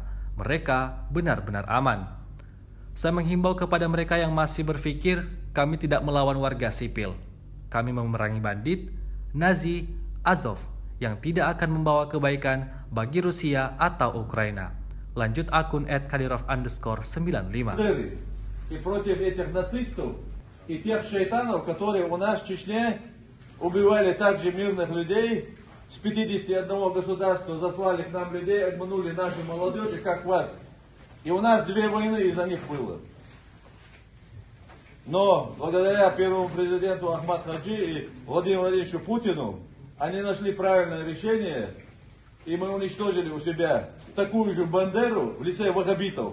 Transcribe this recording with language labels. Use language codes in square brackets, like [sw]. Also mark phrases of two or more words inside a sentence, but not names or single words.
[id] Mereka benar-benar aman. Saya menghimbau kepada mereka yang masih berpikir kami tidak melawan warga sipil. Kami memerangi bandit, Nazi, Azov yang tidak akan membawa kebaikan bagi Rusia atau Ukraina. Lanjut akun @kadyrov_95. [ru] И против этих нацистов и тех шайтанов, которые у нас в Чечне убивали также мирных людей, с 51 государства заслали к нам людей, обманули нашу молодежь, как вас. И у нас 2 войны из-за них было. Но благодаря первому президенту Ахмад Хаджи и Владимиру Владимировичу Путину, они нашли правильное решение, и мы уничтожили у себя такую же бандеру в лице ваххабитов.